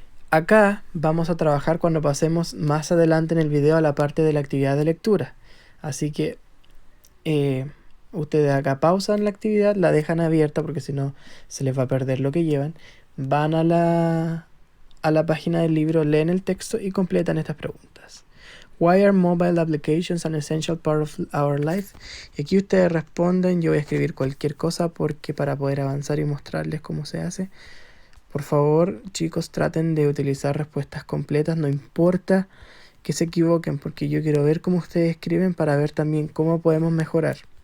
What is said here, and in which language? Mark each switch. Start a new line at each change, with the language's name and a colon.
Spanish: Acá vamos a trabajar cuando pasemos más adelante en el video a la parte de la actividad de lectura. Así que ustedes acá pausan la actividad, la dejan abierta porque si no se les va a perder lo que llevan. Van a la página del libro, leen el texto y completan estas preguntas.
English: Why are mobile applications an essential part of our life?
Spanish: Y aquí ustedes responden, yo voy a escribir cualquier cosa porque para poder avanzar y mostrarles cómo se hace. Por favor, chicos, traten de utilizar respuestas completas, no importa que se equivoquen, porque yo quiero ver cómo ustedes escriben para ver también cómo podemos mejorar.